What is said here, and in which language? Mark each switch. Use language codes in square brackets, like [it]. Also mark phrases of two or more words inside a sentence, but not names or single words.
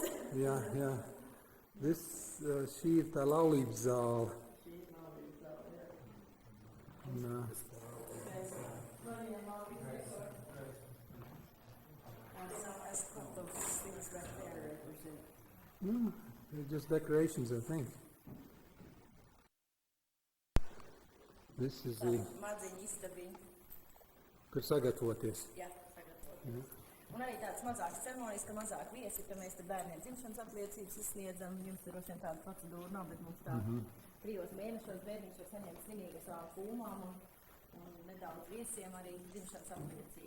[lv] Jā, jā. Šī ir tā laulības zāle. [en] No. No, they're just decorations, I think. This is the... [lv] Madziņa istabiņa. Kur sagatavoties. Jā, sagatavoties. Un arī tāds mazāks ceremonijas, ka mazāk viesi, ka mēs te bērniem dzimšanas apliecības izsniedzam. Jums ir droši vien tāda procedūra nav, bet mums tā 3 mēnešos bērniņš var saņemt svinīgi savām kūmām un nedaudz viesiem arī dzimšanas apliecību.